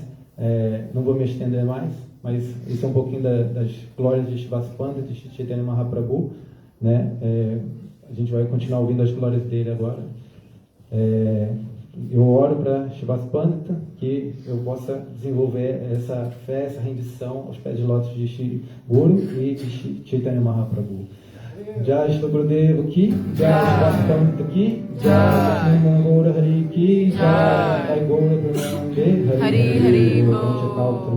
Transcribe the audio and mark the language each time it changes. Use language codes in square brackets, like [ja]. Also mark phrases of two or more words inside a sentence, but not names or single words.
[pt] Não vou me estender mais, mas isso é um pouquinho das glórias de Shivas Pandita, de Shri Chaitanya Mahaprabhu, né? A gente vai continuar ouvindo as glórias dele agora. Eu oro para Shivas Pandita que eu possa desenvolver essa fé, essa rendição aos pés de lótus de Shri Guru e de Shri Chaitanya Mahaprabhu. [sa] Jai Shri Gurudeva ki, Jai Shivas Pandita ki, Jai Shri Gaura Hari ki, Jai Gaura Brahmanande Hari Hari Bol.